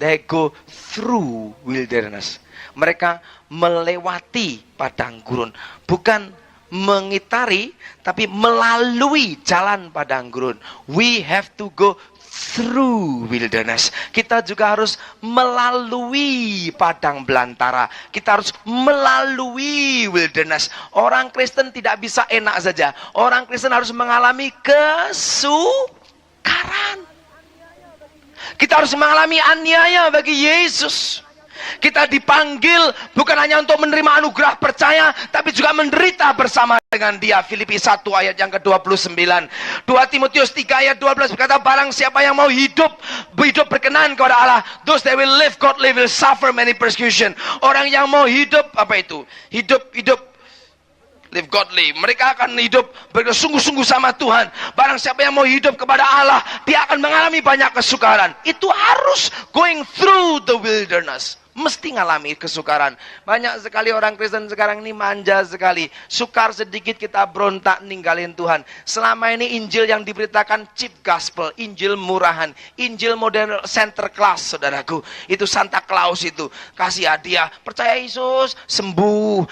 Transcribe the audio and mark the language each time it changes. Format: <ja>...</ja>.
<en>They go through wilderness.</en> <id>Mereka melewati padang gurun. Bukan mengitari, tapi melalui jalan padang gurun.</id> <en>We have to go through wilderness.</en> <id>Kita juga harus melalui padang belantara. Kita harus melalui wilderness. Orang Kristen tidak bisa enak saja. Orang Kristen harus mengalami kesukaran. Kita harus mengalami aniaya bagi Yesus. Kita dipanggil bukan hanya untuk menerima anugerah percaya, tapi juga menderita bersama dengan Dia. Filipi 1 ayat yang ke-29. 2 Timotius 3 ayat 12 berkata, barang siapa yang mau hidup berkenan kepada Allah,</id> <en>those that will live godly will suffer many persecution.</en> <id>Orang yang mau hidup, apa itu? Hidup</id> <en>live godly.</en> <id>Mereka akan hidup bersungguh-sungguh sama Tuhan. Barang siapa yang mau hidup kepada Allah, dia akan mengalami banyak kesukaran. Itu harus</id> <en>going through the wilderness.</en> <id>Mesti ngalami kesukaran. Banyak sekali orang Kristen sekarang ini manja sekali. Sukar sedikit kita berontak ninggalin Tuhan. Selama ini Injil yang diberitakan</id> <en>cheap gospel,</en> <id>Injil murahan, Injil</id> <en>modern center class,</en> <id>saudaraku. Itu Santa Claus itu. Kasih hadiah, percaya Yesus, sembuh.</id>